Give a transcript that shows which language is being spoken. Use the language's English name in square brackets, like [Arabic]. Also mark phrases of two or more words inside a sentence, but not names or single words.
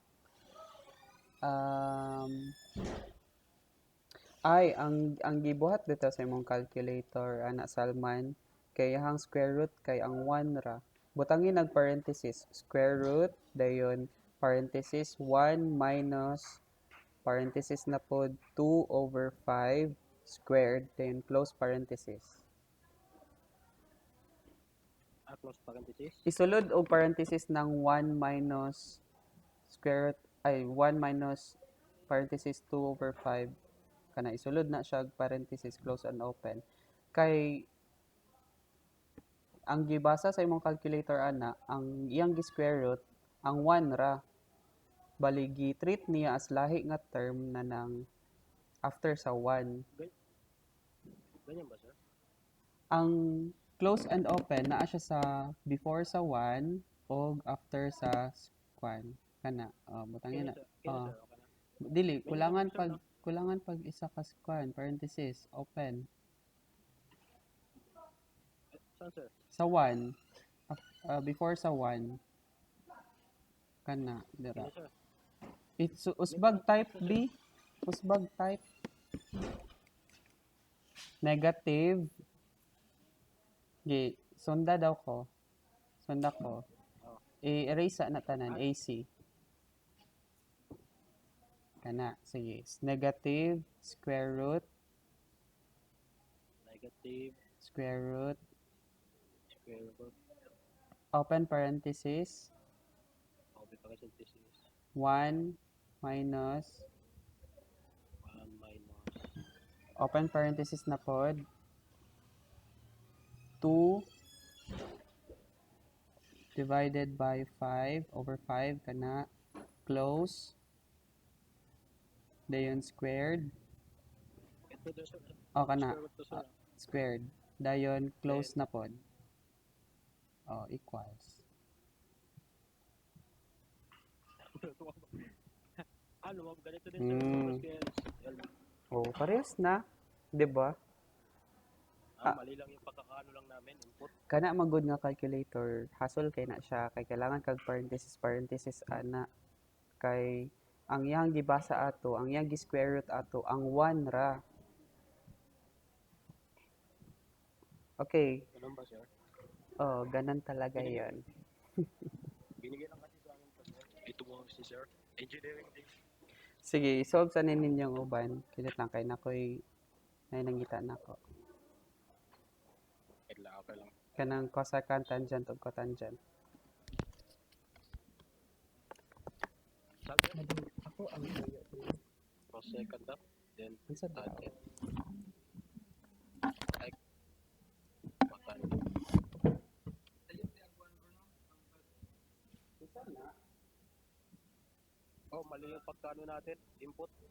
[Cebuano] Um, ang gibuhat dito sa imong calculator ana Salman kay ang square root kay ang 1 ra. Butangin nag [English] parenthesis square root dayon parenthesis 1 minus parenthesis [Cebuano] na pod [English] 2 over 5 squared then close parenthesis. Close parenthesis. [Cebuano] Isulod og parenthesis ng [English] 1 minus square root [Cebuano] ay [English] 1 minus parenthesis 2 over 5 [Cebuano] kana isulod na siya [English] parenthesis close and open [Cebuano] kay ang gibasa sa imong calculator ana ang iyang gi-square root ang 1 ra bali gi-treat niya as lahi nga term na nang after sa 1. [Filipino] Ganyan ba, sir? [Cebuano] Ang [English] close and open [Cebuano] naa siya sa before sa 1 o after sa kwan kana butangin na [Filipino] Kaya, sir, okay na. [Cebuano] dili [Filipino] May naging, sir, no? [Cebuano] kulangan pag isa ka kwan [English] parenthesis open [Filipino] Saan, sir? [Cebuano] sa 1 before sa 1 kana dira. [Filipino] Kaya, sir. It's usbag type B. Usbag type. [Cebuano] Negative. Gi, sunda daw ko. Sunda ko. Oh. I-erase na tanan. AC. Kana. Sige. [English] Negative. Square root. Negative. Square root. Square root. Open parenthesis. Open parenthesis. 1 minus. 1 minus. Open parenthesis [Cebuano] na pod. [English] 2 divided by 5 over 5 kana close dayon squared [Filipino] Ito doon, sir. [Cebuano] kana [English] Square root to, sir. squared dayon close [Cebuano] na pod [English] equals [Filipino] Ano, ganito din, sir. Parehas na, 'di ba? Mali lang yung pagkakaano lang namin, input. [Cebuano] Kana magud nga calculator, hassle kay na siya kay kailangan kag parenthesis ana kay ang iyang gibasa ato, ang iyang gi-square root ato ang 1 ra. Okay. [Filipino] Ganun ba, sir? Ganun talaga 'yon. Binigay lang kasi sa akin to, sir. Ito mo si sir. Engineering din. [Cebuano] Sige, solve sa ninyong uban. Kinit lang kay nakoy nangita nako. Okay lang. Kanang [English] cosecant tangent [Cebuano] ug cotangent. [Filipino] Sabi Ako ang [English] cosecant up, then tangent. Ay, cotangent. [Filipino] Mali yung pagkano natin, input.